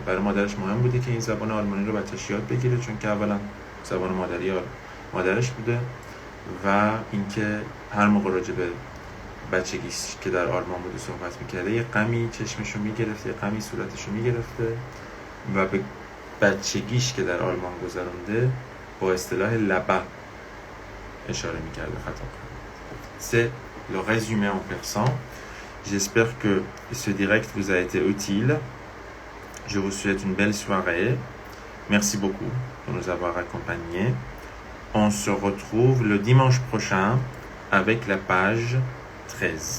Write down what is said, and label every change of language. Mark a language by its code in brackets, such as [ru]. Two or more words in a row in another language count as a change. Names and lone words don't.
[fa] برای مادرش مهم بوده که این زبان آلمانی رو بچه‌ش یاد بگیره، چون که اولا زبان مادرش بوده و اینکه هر موقع راجع به بچگیش که در آلمان بوده صحبت میکرده یه غمی چشمشو میگرفته، یه غمی صورتشو میگرفته و به بچگیش که در آلمان گذرونده با اصطلاح لبا اشاره میکرده. خطا. [fr] C'est le résumé en persan. J'espère que ce direct vous a été utile. Je vous souhaite une belle soirée. Merci beaucoup de nous avoir accompagnés. On se retrouve le dimanche prochain avec la page 13.